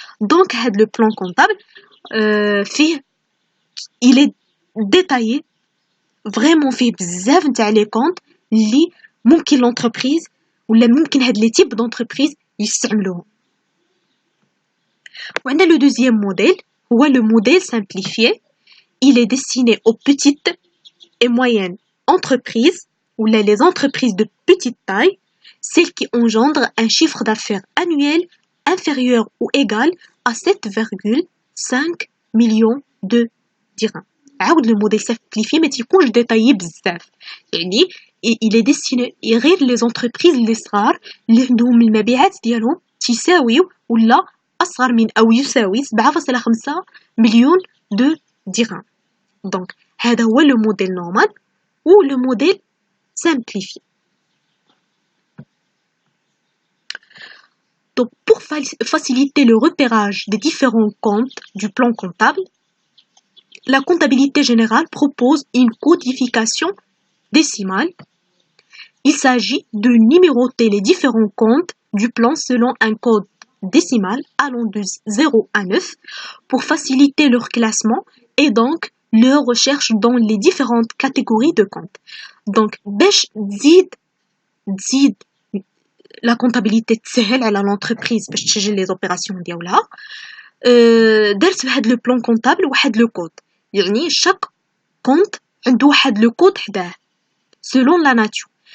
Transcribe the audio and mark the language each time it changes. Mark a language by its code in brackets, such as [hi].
[ar] دونك هاد لو بلان كونطابل فيه il ديتايي فريمون، فيه بزاف نتاع لي كونط اللي ممكن لونتربريز ولا ممكن هاد لي تيب دونتربريز يستعملوهم. وعندنا لو دوزيام موديل هو لو موديل simplifié. [fr] Il est destiné aux petites et moyennes entreprises ou les entreprises de petite taille, celles qui engendrent un chiffre d'affaires annuel inférieur ou égal à 7,5 millions de dirhams. عاود le modèle simplifié ما تيكونش détaillé بزاف، يعني il est destiné غير les entreprises اللي صغار اللي عندهم المبيعات ديالهم تساويو ولا أصغر من أو يساوي 7.5 مليون دو درهم. [ar] دونك هذا هو لو موديل نورمال و لو موديل سامبليفي. [fr] Donc, pour faciliter le repérage des différents comptes du plan comptable, la comptabilité générale propose une codification décimale. Il s'agit de numéroter les différents comptes du plan selon un code décimal allant de 0 à 9 pour faciliter leur classement et donc leur recherche dans les différentes catégories de comptes. [ar] Donc, باش تزيد [fr] la comptabilité [ar] تسهل على l'entreprise باش تسجل les opérations ديالها. درت بهاد لو بلان كونطابل واحد لو كود، يعني شاك كونت عنده واحد لو كود حداه [fr] selon la nature.